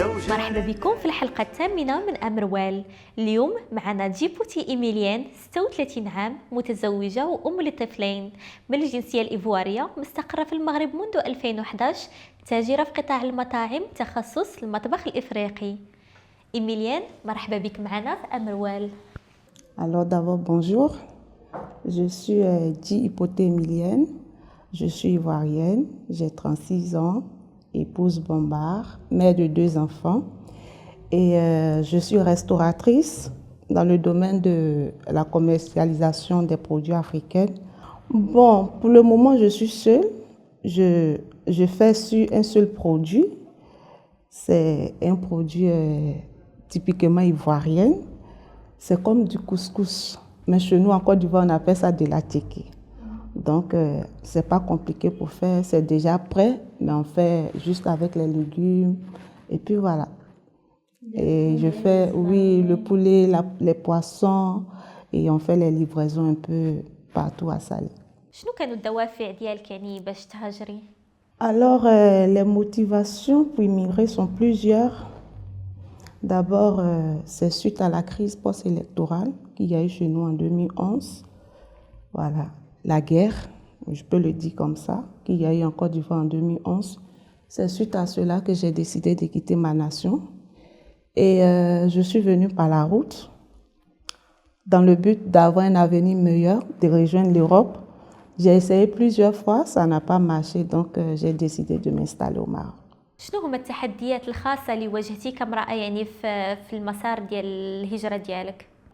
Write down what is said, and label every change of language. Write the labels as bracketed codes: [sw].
[ar] مرحبا بكم في الحلقة الثامنة من أمروال. اليوم معنا جيبوتي إيميليان 36 عام، متزوجة وأم لطفلين، من الجنسية الإيفوارية، مستقرة في المغرب منذ 2011، تاجرة في قطاع المطاعم، تخصص المطبخ الإفريقي. إيميليان، مرحبا بك معنا في أمروال. [fr] Alors d'abord, bonjour. Je suis Djipoté Emilienne. Je suis ivoirienne. J'ai 36 ans, épouse Bombard, mère de 2 enfants. Et je suis restauratrice dans le domaine de la commercialisation des produits africains. Bon, pour le moment, je suis seule. Je fais sur un seul produit. C'est un produit typiquement ivoirien. C'est comme du couscous. Mais chez nous, en Côte d'Ivoire, on appelle ça de la tchéké. Donc, c'est pas compliqué pour faire. C'est déjà prêt, mais on fait juste avec les légumes. Et puis voilà. Et je fais, oui, le poulet, les poissons. Et on fait les livraisons un peu partout à Salé. [ar] شنو كانوا الدوافع ديالك يعني باش تهاجري؟ [fr] Alors, les motivations pour immigrer sont plusieurs. D'abord, c'est suite à la crise post-électorale qu'il y a eu chez nous en 2011. Voilà, la guerre, je peux le dire comme ça, qu'il y a eu en Côte d'Ivoire en 2011. C'est suite à cela que j'ai décidé de quitter ma nation. Et je suis venue par la route dans le but d'avoir un avenir meilleur, de rejoindre l'Europe. J'ai essayé plusieurs fois, ça n'a pas marché, donc j'ai décidé de m'installer au Maroc. [ar] شنو هما التحديات الخاصة اللي واجهتي كامرأة يعني في المسار ديال الهجرة ديالك؟